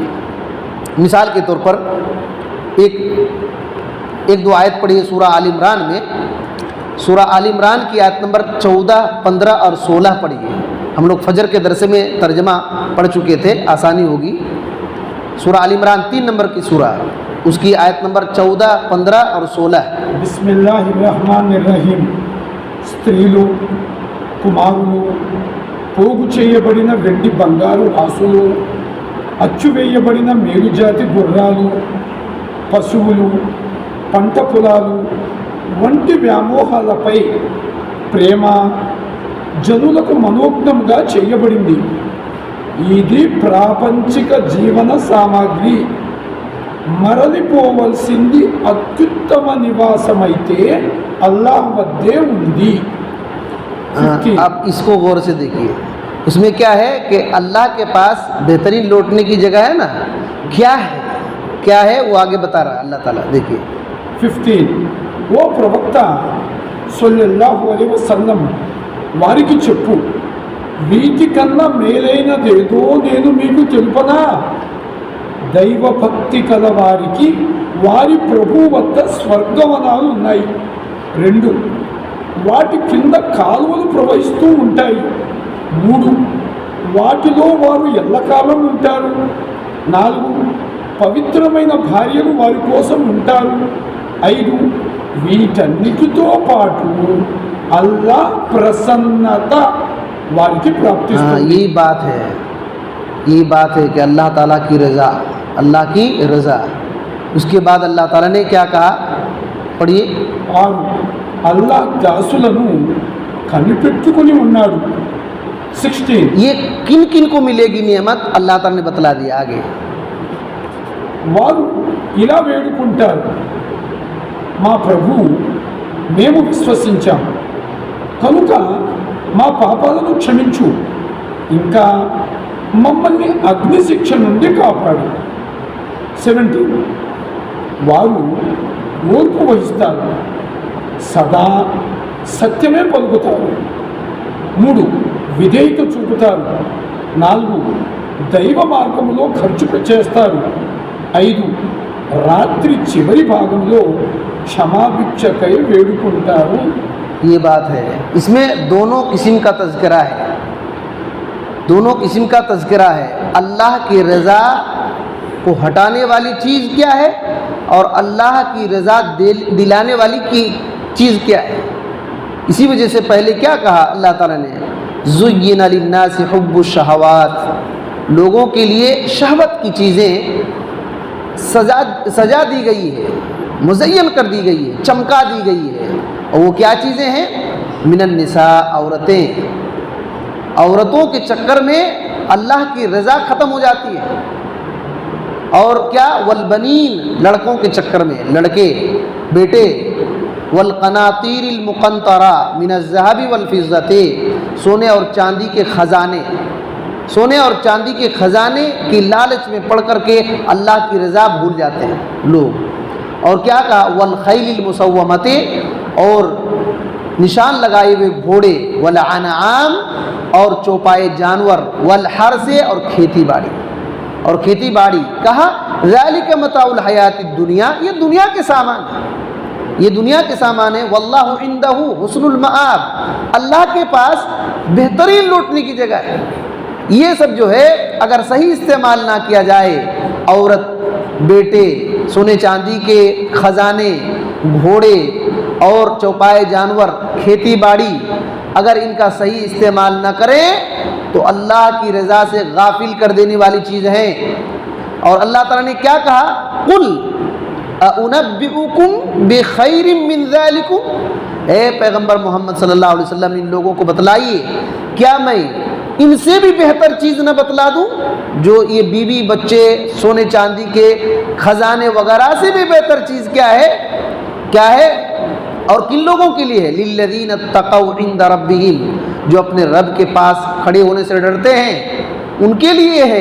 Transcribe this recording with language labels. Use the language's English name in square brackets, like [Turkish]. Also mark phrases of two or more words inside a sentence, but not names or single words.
[Urdu] مثال کے طور پر ایک دو آیت پڑھی ہے سورہ آل عمران میں، سورہ آل عمران کی آیت نمبر 14، 15 اور 16 پڑھی ہے۔ ہم لوگ فجر کے درس میں ترجمہ پڑھ چکے تھے، آسانی ہوگی۔ سورہ آل عمران 3 نمبر کی سورہ، اس کی آیت نمبر 14، 15 اور 16۔ [Arabic] بسم اللہ الرحمن الرحیم۔ [Telugu] స్త్రీలు కుమారులు పోగు చేయబడిన వెండి బంగారు రాసులు, అచ్చు వేయబడిన మేలుజాతి గుర్రాలు, పశువులు, పంట పొలాలు వంటి వ్యామోహాలపై ప్రేమ జనులకు మనోజ్ఞంగా చేయబడింది। ఇది ప్రాపంచిక జీవన సామాగ్రి, మరలిపోవలసింది అత్యుత్తమ నివాసమైతే అల్లాహ్ వద్దే ఉంది। [Urdu] آپ اس کو غور سے دیکھیے، اس میں کیا ہے کہ اللہ کے پاس بہترین لوٹنے کی جگہ ہے نا، کیا ہے وہ آگے بتا رہا ہے اللہ تعالیٰ، دیکھیے [Telugu] 15 ఓ ప్రవక్త [Arabic] صلى الله عليه وسلم [Telugu] వారికి చెప్పు, వీటికన్నా మేలైనదేదో నేను మీకు తెలుపనా? దైవభక్తి కల వారికి వారి ప్రభు వద్ద స్వర్గవనాలు ఉన్నాయి। 2 వాటి కింద కాలువలు ప్రవహిస్తూ ఉంటాయి। 3 వాటిలో వారు ఎల్లకాలం ఉంటారు। 4 పవిత్రమైన భార్యలు వారి కోసం ఉంటారు। 5 వీటన్నిటితో పాటు అల్లాహ్ ప్రసన్నత వారికి ప్రాప్తిస్తుంది। [Urdu] یہ بات ہے کہ اللہ تعالیٰ کی رضا، اللہ کی رضا۔ اس کے بعد اللہ تعالیٰ نے کیا کہا، پڑھیے۔ [Telugu] اور అల్లాహ్ దాసులను కనిపెట్టుకుని ఉన్నాడు। 16 [Urdu] یہ کن کن کو ملے گی نعمت اللہ تعالیٰ نے بتلا دیا آگے۔ [Telugu] వారు ఇలా వేడుకుంటారు, మా ప్రభు మేము విశ్వసించాం కనుక మా పాపాలను క్షమించు, ఇంకా మమ్మల్ని అగ్నిశిక్ష నుండి కాపాడు। 17 వారు ఓర్పు వహిస్తారు, సదా సత్యమే పలుకుతారు। 3 విధేయత చూపుతారు। 4 దైవ మార్గంలో ఖర్చు చేస్తారు। 5 రాత్రి చివరి భాగంలో క్షమాభిక్షకై వేడుకుంటారు। [Urdu] یہ بات ہے، اس میں دونوں قسم کا تذکرہ ہے، دونوں قسم کا تذکرہ ہے۔ اللہ کی رضا کو ہٹانے والی چیز کیا ہے اور اللہ کی رضا دلانے والی کی چیز کیا ہے۔ اسی وجہ سے پہلے کیا کہا اللہ تعالیٰ نے، [Arabic] زُيِّنَ لِلنَّاسِ حُبُّ الشَّهَوَاتِ، [Urdu] لوگوں کے لیے شہوت کی چیزیں سجا دی گئی ہے، مزین کر دی گئی ہے، چمکا دی گئی ہے۔ اور وہ کیا چیزیں ہیں؟ [Arabic] من النساء، [Urdu] عورتوں کے چکر میں اللہ کی رضا ختم ہو جاتی ہے۔ اور کیا؟ والبنین، لڑکوں کے چکر میں لڑکے بیٹے، [Arabic] والقناطیر المقنطرہ من الذهب والفضة، [Urdu] سونے اور چاندی کے خزانے، سونے اور چاندی کے خزانے کی لالچ میں پڑھ کر کے اللہ کی رضا بھول جاتے ہیں لوگ۔ اور کیا کہا؟ [Arabic] والخیل المسومۃ، [Urdu] اور نشان لگائے ہوئے گھوڑے، والانعام، اور چوپائے جانور، والحرث، اور کھیتی باڑی، کہا [Arabic] ذالک متاع الحیات الدنیا، [Urdu] یہ دنیا کے سامان ہے، یہ دنیا کے سامان ہے۔ [Arabic] واللہ عندہ حسن المآب، [Urdu] اللہ کے پاس بہترین لوٹنے کی جگہ ہے۔ یہ سب جو ہے اگر صحیح استعمال نہ کیا جائے، عورت، بیٹے، سونے چاندی کے خزانے، گھوڑے اور چوپائے جانور، کھیتی باڑی، اگر ان کا صحیح استعمال نہ کریں تو اللہ کی رضا سے غافل کر دینے والی چیز ہے. اور اللہ تعالیٰ نے کیا کہا, [Arabic] قل أؤنبئكم بخير من ذلكم, [Urdu] اے پیغمبر محمد [Arabic] صلى الله عليه وسلم [Urdu] ان لوگوں کو بتلائیے، کیا میں ان سے بھی بہتر چیز نہ بتلا دوں، جو یہ بیوی بچے سونے چاندی کے خزانے وغیرہ سے بھی بہتر چیز کیا ہے اور کن لوگوں کے لیے ہے, [Arabic] للذين اتقوا عند ربهم, [Urdu] جو اپنے رب کے پاس کھڑے ہونے سے ڈرتے ہیں ان کے لیے ہے.